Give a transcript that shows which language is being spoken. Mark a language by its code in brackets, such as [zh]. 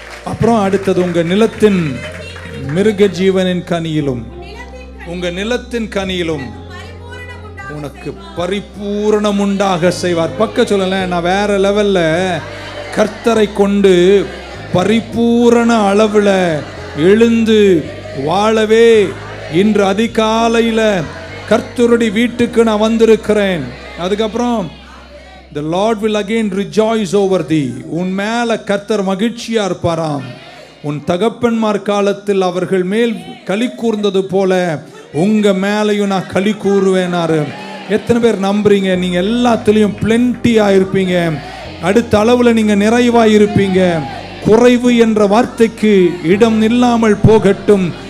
[ta] அப்புறம் அடுத்தது, உங்க நிலத்தின் மிருக ஜீவனின் கனியிலும், உங்க நிலத்தின் கனியிலும் உனக்கு பரிபூரணம் உண்டாக செய்வார். பக்க சொல்லல, நான் வேற லெவல்ல கர்த்தரை கொண்டு பரிபூரண அளவுல எழுந்து வாழவே இன்று அதிகாலையில கர்த்தருடைய வீட்டுக்கு நான் வந்திருக்கிறேன். அதுக்கப்புறம் [en] the Lord will again rejoice over thee. [ta] உன் மேல கர்த்தர் மகிழ்ச்சியா இருப்பாராம். உன் தகப்பன்மார் காலத்தில் அவர்கள் மேல் களி கூர்ந்தது போல உங்க மேலையும் நான் களி கூறுவேனாரு. எத்தனை பேர் நம்புறீங்க? நீங்க எல்லாத்துலயும் பிளென்டியா இருப்பீங்க. அடுத்த அளவுல நீங்க நிறைவாய் இருப்பீங்க. குறைவு என்ற வார்த்தைக்கு இடம் இல்லாமல் போகட்டும்.